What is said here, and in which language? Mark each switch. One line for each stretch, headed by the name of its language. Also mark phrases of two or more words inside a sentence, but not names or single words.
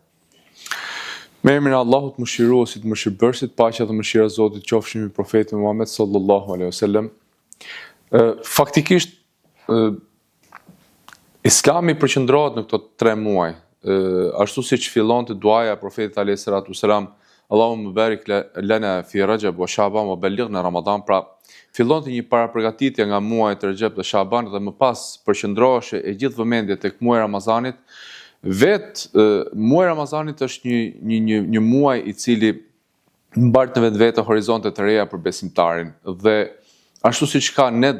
Albanian: Me emrin e Allahut mëshiruesit, mëshirbërësit, paqja dhe mëshira e Zotit qofshin mbi profetin Muhammed
Arabic: صلى الله عليه وسلم.
Albanian: Faktikisht Islami përqendrohet në këto 3 muaj, ashtu siç fillonte duaja e profetit
Arabic: عليه الصلاة والسلام اللهم بارك لنا في رجب وشعبان وبلغنا رمضان,
Albanian: pra fillonte një parapërgatitje nga muajt Rajab dhe Sha'ban dhe më pas përqendrohej e gjithë vëmendja tek muaji i Ramazanit. Muaji i Ramazanit është një muaj i cili mbart në vetvete horizonte të reja për besimtarin dhe ashtu siç ka net